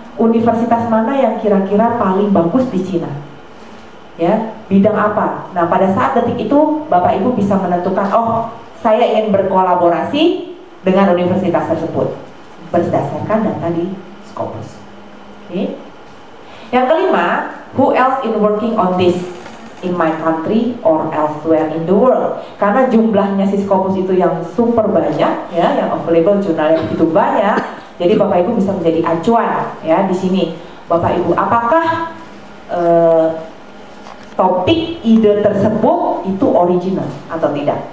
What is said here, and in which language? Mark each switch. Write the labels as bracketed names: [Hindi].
[Indonesian] Universitas mana yang kira-kira paling bagus di Cina ya, bidang apa. Nah pada saat detik itu Bapak Ibu bisa menentukan, oh saya ingin berkolaborasi dengan universitas tersebut berdasarkan data di Scopus. [English] Okay. [Indonesian] Yang kelima, [English] who else in working on this in my country or elsewhere in the world. [Indonesian] Karena jumlahnya si Scopus itu yang super banyak ya, yang available jurnalnya begitu banyak, jadi Bapak Ibu bisa menjadi acuan ya di sini. Bapak Ibu, apakah topik ide tersebut itu original atau tidak?